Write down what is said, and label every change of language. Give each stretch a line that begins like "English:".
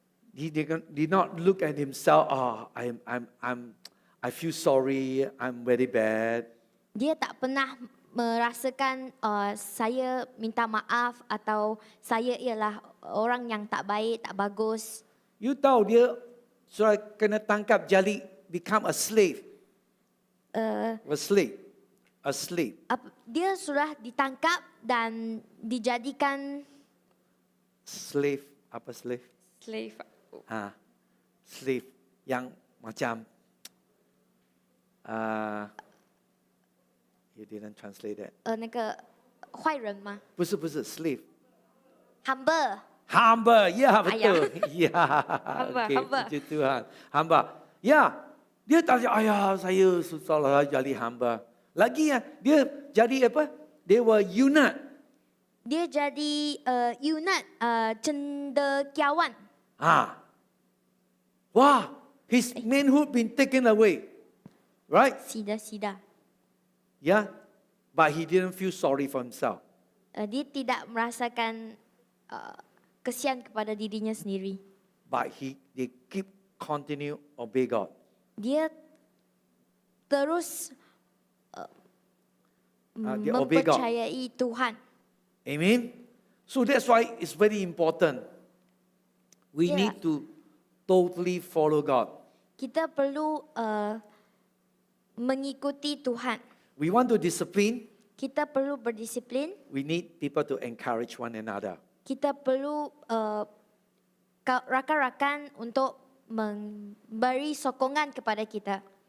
English: He did not look at himself. Oh, I feel sorry. I'm very bad.
Malay: Dia tak pernah merasakan saya minta maaf atau saya ialah orang yang tak baik, tak bagus. You tahu dia sudah kena tangkap jadi
English: become a slave. A slave. A slave.
Malay: Dia sudah ditangkap dan dijadikan
English: Slave. Apa slave? slave. Slave
Malay: yang macam
English: you didn't translate that.
Chinese: 那个坏人吗？不是 slave.
Malay: Hamba. Hamba, ya betul. Ya, okey, hamba. puji Tuhan. Hamba. Ya, dia tak cakap, ayah saya susahlah jadi hamba. Lagi ya, dia jadi apa?
English: They were eunuch.
Malay: Dia jadi eunuch, cendekiawan.
English: Wah, his manhood been taken away. Right?
Malay: Sida.
English: Yeah, but he didn't feel sorry for himself.
Malay: Dia tidak merasakan kesian kepada dirinya sendiri.
English: But they keep continue obey God.
Malay: Dia terus
English: Dia obey God.
Malay: mempercayai Tuhan. Amen.
English: So that's why it's very important. We Yeah. need to totally follow God.
Malay: Kita perlu mengikuti Tuhan.
English: We want to discipline.
Malay: Kita perlu berdisiplin.
English: We need people to encourage one another.
Malay: Kita perlu rakan-rakan untuk memberi sokongan kepada kita.